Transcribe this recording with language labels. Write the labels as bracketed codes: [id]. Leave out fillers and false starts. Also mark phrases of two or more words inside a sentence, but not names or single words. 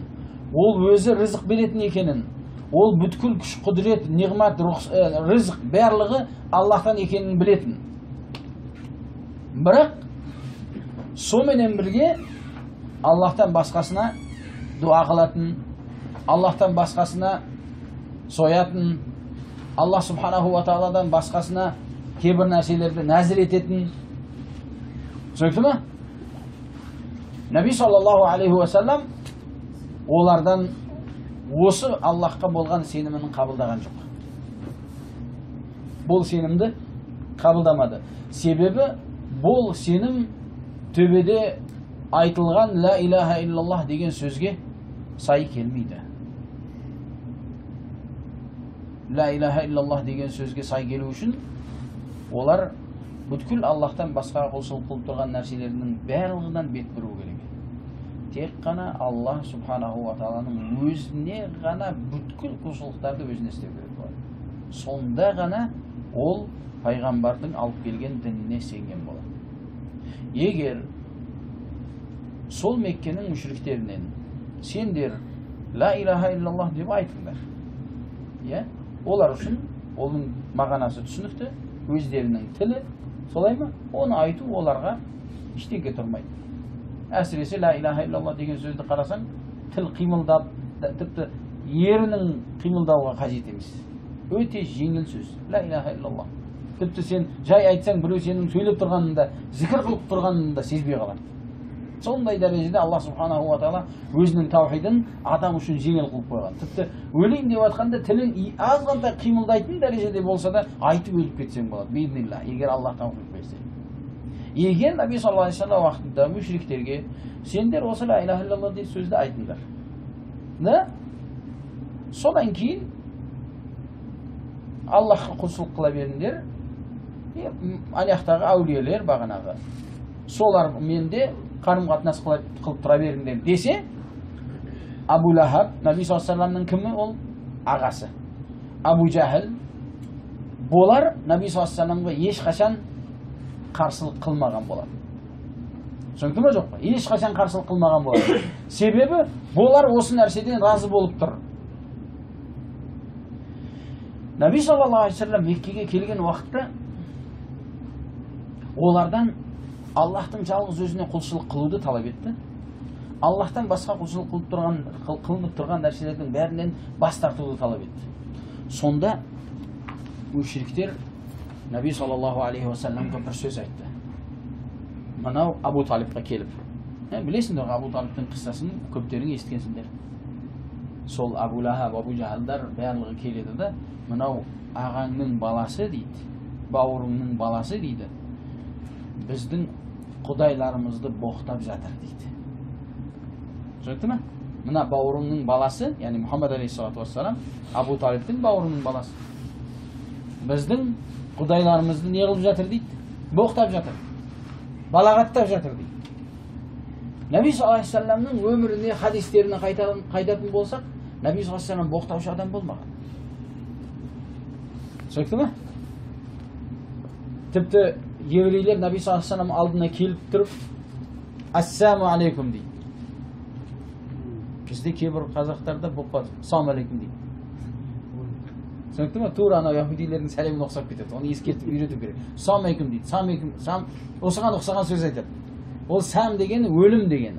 [kk] Ол өзі рызық беретін екенін. Ол бүткіл күш, құдірет, неғмат, рызық барлығы Аллахтан екенін білетін. Бірақ соменен бірге Аллахтан басқасына дуа қылатын, Аллахтан басқасына соятын, [ar] الله سبحانه و [kk] тағаладан басқасына кейбір нәрселерді нәзір ететін. Түсінікті ме? [ar] النبي صلى الله عليه وسلم [kk] олардан осы Аллахқа болған сенімін қабылдаған жоқ. Бұл сенімді қабылдамады. Себебі бұл сенім төбеде айтылған [ar] لا إله إلا الله [kk] деген сөзге сай келмейді. [ar] لا إله إلا الله [kk] деген сөзге сай келу үшін олар бүткіл Аллахтан басқа құлшылық қылып тұрған нәрселерінің барлығынан бет бұру керек. Тек қана [ar] الله سبحانه و [kk] тағаланың өзіне ғана бүткіл құлшылықтарды өзіне істеу керек болады. Сонда ғана ол пайғамбардың алып келген дініне сенген болады. Егер сол Меккенің мүшриктерінен сендер [ar] لا إله إلا الله [kk] деп айтыңдар, олар үшін оның мағынасы түсінікті, өздерінің тілі, солай ма? Оны айту оларға ештеңе тұрмайды. Әсіресе [ar] لا إله إلا الله [kk] деген сөзді қарасаң, тіл қимылдап, тіпті ерінің қимылдауға қажет емес. Өте жеңіл сөз. [ar] لا إله إلا الله. [kk] Тіпті сен жай айтсаң, біреу сенің сөйлеп тұрғанында, зікір қылып тұрғанында сезбей қалады. Сондай дәрежеде [ar] الله سبحانه و [kk] тағала өзінің таухидын адам үшін жеңіл қылып қойған. Тіпті өлейін деп жатқанда тілің азғантай қимылдайтын дәрежеде болса да айтып өліп кетсең болады. Бейднилла, егер Аллах таухид берсе. Егер [ar] النبي صلى الله عليه وسلم [kk] уақытында мүшриктерге сендер осы [ar] لا إله إلا الله [kk] деген сөзді айтыңдар. Содан кейін Аллахқа құлшылық қыла беріңдер. Аяқтағы әулиелер бағанағы солар менде қарым-қатынас қылып тұра беріңдер десе, Абу Лахаб, [ar] النبي صلى الله عليه و [kk] салламның кімі? Ол ағасы. Абу Жахил, болар [ar] النبي صلى الله عليه و [kk] салламға ешқашан қарсылық қылмаған болады. Түсінікті ме, жоқ па? Ешқашан қарсылық қылмаған болады. Себебі болар осы нәрседен разы болып тұр. [ar] النبي صلى الله عليه وسلم [kk] Меккеге келген уақытта олардан Аллахтың жалғыз өзіне құлшылық қылуды талап етті. Аллахтан басқа құлшылық қылынып тұрған нәрселердің бәрінен бас тартуды талап етті. Сонда мүшриктер [ar] النبي صلى الله عليه و [kk] салламға бір сөз айтты. Мынау Абу Талибқа келіп. Білесіңдер, Абу Талибтің қиссасын көптерің естігенсіңдер. Сол Абу Лахаб, Абу Жахилдар барлығы келеді да, мынау ағаңның баласы дейді, бауырыңның баласы дейді, біздің құдайларымызды боқтап жатыр дейді. Түсінікті ме? Мына бауырыңның баласы, яғни Мұхаммед [ar] عليه الصلاة والسلام, [kk] Абу Талибтің бауырының баласы. Біздің құдайларымызды не қылып жатыр дейді? Боқтап жатыр. Балағаттап жатыр дейді. [ar] النبي صلى الله عليه و [kk] салламның өміріне, хадистеріне қайтатын болсақ, [ar] النبي صلى الله عليه وسلم [kk] боқтаушы адам болмаған. Түсінікті ме? Тіпті еврейлер [ar] النبي صلى الله عليه وسلم [kk] алдына келіп тұрып, [ar] السلام عليكم [kk] дейді. Бізде кейбір қазақтарда болып қалды, [ar] السلام عليكم [kk] дейді. Түсінікті ме? Тура анау яһудилердің сәлеміне ұқсап кетеді. Оны ескертіп үйрету керек. [ar] السلام عليكم [kk] дейді. [ar] السلام عليكم. [kk] Осыған ұқсаған сөз айтады. Ол сәм дегені өлім дегені.